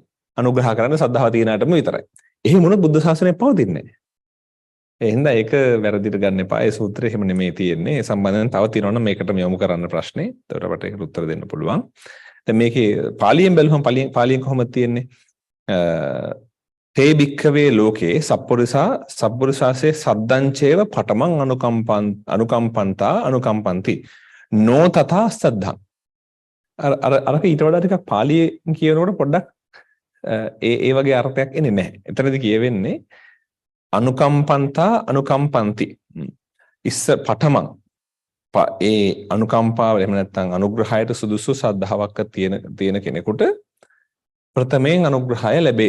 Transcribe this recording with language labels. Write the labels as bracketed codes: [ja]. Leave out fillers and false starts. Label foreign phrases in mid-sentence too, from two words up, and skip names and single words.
[si] අනුග්‍රහ කරන්නේ සද්ධාව තියෙන අයටම විතරයි. එහෙම වුණොත් බුද්ධ ශාසනය පවතින්නේ නැහැ. ඒ හින්දා ඒක වැරදිට ගන්න එපා. ඒ සූත්‍රය එහෙම නෙමෙයි තියෙන්නේ. ඒ සම්බන්ධයෙන් තව තියෙනවනම් මේකට යොමු කරන්න ප්‍රශ්නේ. ඒකට අපට ඒකට උත්තර දෙන්න පුළුවන්. දැන් මේකේ පාලියෙන් බැලුවම පාලියෙන් කොහොමද තියෙන්නේ? [pi] තේ භික්ඛවේ ලෝකේ සප්පුරුසාසේ සද්දංචේව පඨමං අනුකම්පන්තා අනුකම්පන්ති නෝ තථා සද්ධං. [si] අරක ඊට වඩා ටිකක් පාලියෙන් කියනකොට පොඩ්ඩක් ඒ වගේ අර්ථයක් එන්නේ නැහැ. එතනදී කියවෙන්නේ [pi] අනුකම්පන්තා අනුකම්පන්ති. [si] පඨමං ඒ අනුකම්පාව එහෙම නැත්නම් අනුග්‍රහයට සුදුසු සද්ධාාවක් තියෙන කෙනෙකුට ප්‍රථමයෙන් අනුග්‍රහය ලැබේ.